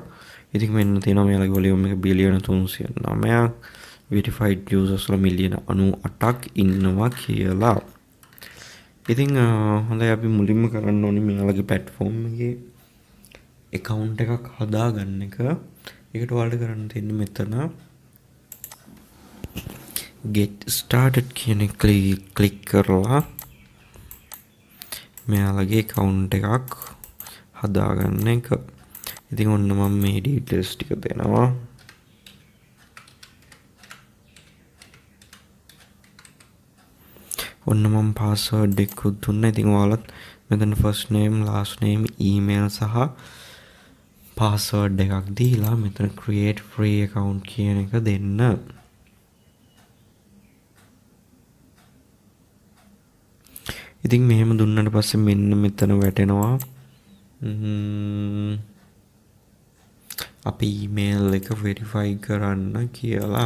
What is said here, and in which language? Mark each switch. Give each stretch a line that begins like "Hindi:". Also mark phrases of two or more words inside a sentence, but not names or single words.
Sinhala: ඉතින් මෙන්න තියෙනවා මෙයාලගේ වොලියුම් එක බිලියන 309ක්,
English: verified users
Sinhala: වල මිලියන 98ක් ඉන්නවා කියලා. ඉතින් හොඳයි, අපි මුලින්ම කරන්න ඕනේ මෙයාලගේ platform එකේ account එකක් හදාගන්න එක. ඒකට ඔයාලට කරන්න තියෙන්නේ මෙතන
English: get started
Sinhala: කියන එක ක්ලික් කරලා මෙයාලගේ account එකක් හදාගන්න එක. ඉතින් ඔන්න මම මේ details ටික දෙනවා. ඔන්න මම password එක දුන්නා. ඉතින් ඔයාලත් මෙතන
English: first name, last name,
Sinhala: email සහ password එකක් දීලා මෙතන
English: create free account
Sinhala: කියන එක දෙන්න. ඉතින් මෙහෙම දුන්නාට පස්සේ මෙන්න මෙතන වැටෙනවා අපි email එක verify කරන්න කියලා.